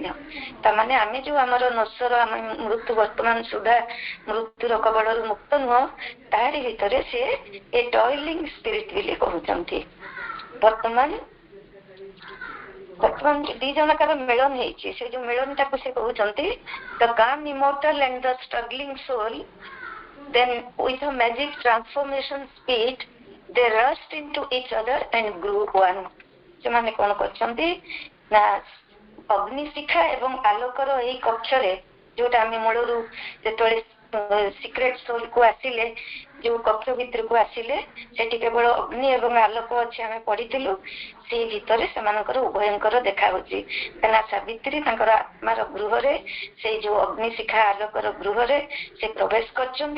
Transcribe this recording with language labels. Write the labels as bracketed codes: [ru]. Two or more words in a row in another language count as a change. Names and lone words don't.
[or] ତାମାନେ ଆମେ ଯୋଉ ଆମର ନଶ୍ୱର ଆମେ ମୃତ୍ୟୁ ବର୍ତ୍ତମାନ ସୁଦ୍ଧା ମୃତ୍ୟୁର କବଳରୁ ମୁକ୍ତ ନୁହଁ, ତାହାରି ଭିତରେ ସେ ଏ [en] toiling spirit [or] ବୋଲି କହୁଛନ୍ତି। ବର୍ତ୍ତମାନ ଦି ଜଣଙ୍କର ମିଳନ ହେଇଛି। ସେ ଯୋଉ ମିଳନଟାକୁ ସେ କହୁଛନ୍ତି [en] the calm immortal and the struggling soul then with a magic transformation speed they rushed into each other and grew one। [or] ସେମାନେ କଣ କରିଛନ୍ତି ନା ଅଗ୍ନିଶିଖା ଏବଂ ଆଲୋକର ଏଇ କକ୍ଷରେ ଯୋଉଟା ଆମେ ମୂଳରୁ ଯେତେବେଳେ [en] secret soul [or] କୁ ଆସିଲେ ଯୋଉ କକ୍ଷ ଭିତରକୁ ଆସିଲେ ସେଠି କେବଳ ଅଗ୍ନି ଏବଂ ଆଲୋକ ଅଛି ଆମେ ପଢିଥିଲୁ। ସେଇ ଭିତରେ ସେମାନଙ୍କର ଉଭୟଙ୍କର ଦେଖା ହଉଛି। କାହିଁକିନା ସାବିତ୍ରୀ ତାଙ୍କର ଆତ୍ମାର ଗୃହରେ ସେଇ ଯୋଉ ଅଗ୍ନିଶିଖା ଆଲୋକର ଗୃହରେ ସେ ପ୍ରବେଶ କରିଛନ୍ତି।